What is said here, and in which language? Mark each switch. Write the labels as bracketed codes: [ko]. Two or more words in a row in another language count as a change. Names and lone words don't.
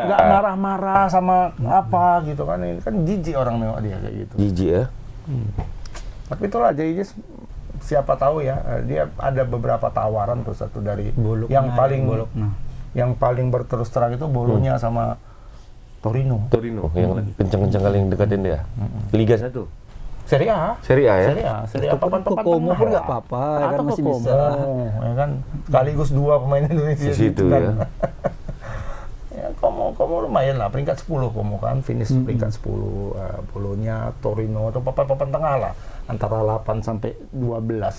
[id] Nggak marah-marah sama apa gitu kan. Ini kan jijik orang nengok dia kayak gitu. Jijik ya. Tapi itulah Jai Ijes, siapa tahu ya, dia ada beberapa tawaran tuh, satu dari Bologna, yang paling Bologna. yang paling berterus terang itu Bologna sama Torino. Torino yang kencang-kencang kali yang deketin dia. Liga 1. Serie A. Serie A ya? Serie A papan-papan Komo pun tengah nggak lah. apa-apa, ya kan Atau masih ke bisa. Komo, ya kan. Sekaligus 2 pemain Indonesia Di situ kan. ya. Ya, Komo lumayan lah, peringkat 10 Komo kan, finish peringkat 10. Bolonya, Torino, atau papan-papan tengah lah. Antara 8 sampai 12.